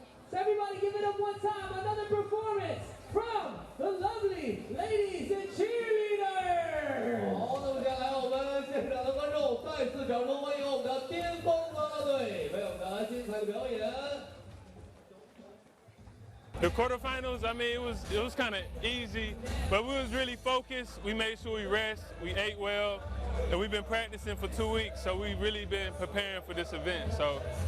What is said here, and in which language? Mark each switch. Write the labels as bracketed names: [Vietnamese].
[English] So everybody give it up one time, another performance from the lovely ladies and cheerleaders. [Chinese] 好，那么接下来我们现场的观众再次掌声欢迎我们的巅峰啦啦队为我们带来精彩的表演。 [English] The quarterfinals, I mean, it was kind of easy, but we was really focused. We made sure we rest, we ate well, and we've been practicing for 2 weeks, so we've really been preparing for this event. So